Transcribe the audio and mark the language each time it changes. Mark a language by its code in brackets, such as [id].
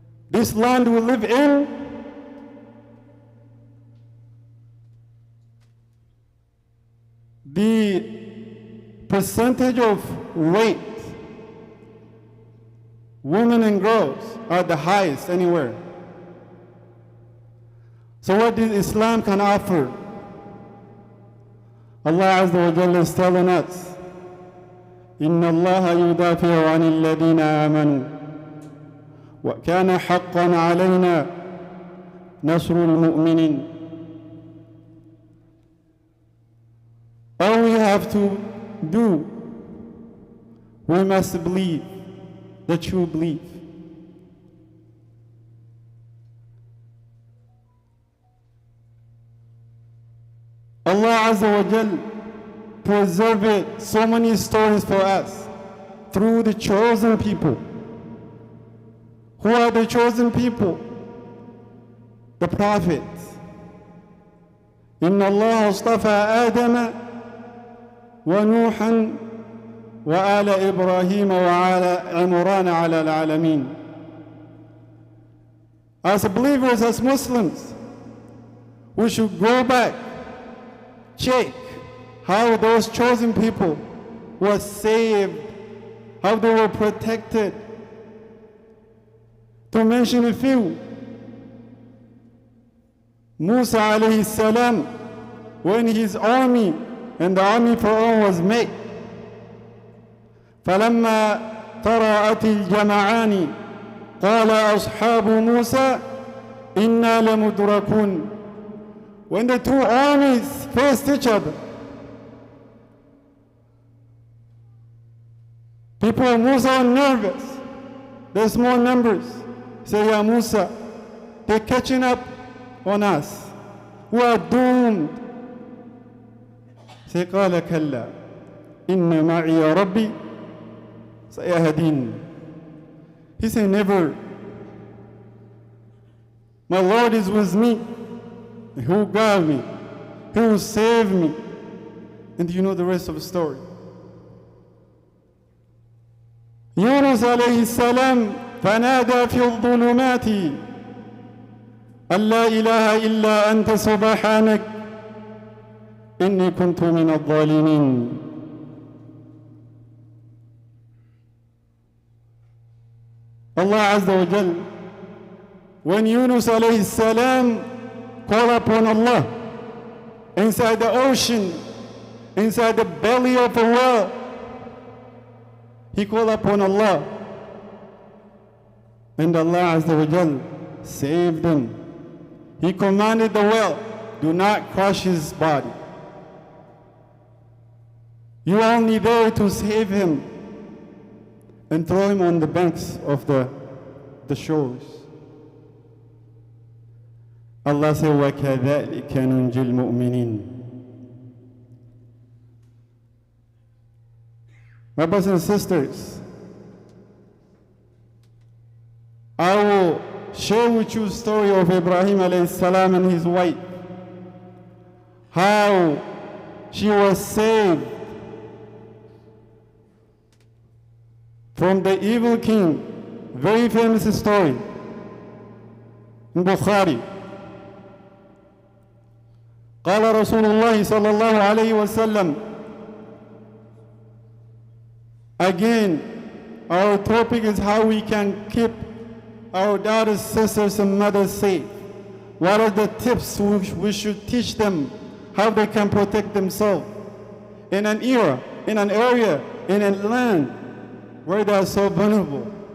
[en] This land we live in, the percentage of rape, women and girls are the highest anywhere. So what does Islam can offer? Allah Azza wa Jalla is telling us, [ar] إن الله يدافع عن الذين آمنوا وكان حقا علينا نصر المؤمنين. [en] All we have to do, we must believe the true belief. Allah Azza wa Jal preserved so many stories for us through the chosen people. Who are the chosen people? the prophets. [ar] إن الله اصطفى آدم ونوحا وآل إبراهيم وآل عمران على العالمين. [en] As believers, as Muslims, we should go back, check how those chosen people were saved, how they were protected. To mention a few, Musa alayhi salam, when his army and the army Pharaoh was made, [ar] فلما تراءت الجمعان قال أصحاب موسى إنا لمدركون. [en] When the two armies faced each other, people of Musa are nervous. There's more numbers. Say, Ya Musa, they're catching up on us. We are doomed. [ar] Say, قال كلا إن معي ربي سيهدين. [en] He said, never. My Lord is with me. He will guide me. He will save me. And you know the rest of the story. [ar] يونس عليه السلام فنادى في الظلمات أن لا إله إلا أنت سبحانك إني كنت من الظالمين. [en] Allah Azza wa Jal, when Yunus alayhi salam called upon Allah inside the ocean, inside the belly of a whale, he called upon Allah, and Allah Azza wa Jal saved him. He commanded the whale, do not crush his body. You are only there to save him and throw him on the banks of the shores. [ar] Allah said, وَكَذَلِكَ نُنْجِي الْمُؤْمِنِينَ. [en] My brothers and sisters, I will share with you the story of Ibrahim alayhi salam and his wife, how she was saved from the evil king. Very famous story in Bukhari. [ar] قال رسول الله صلى الله عليه وسلم. [en] Again, our topic is how we can keep our daughters, sisters, and mothers safe. What are the tips we should teach them, how they can protect themselves in an era, in an area, in a land where they are so vulnerable.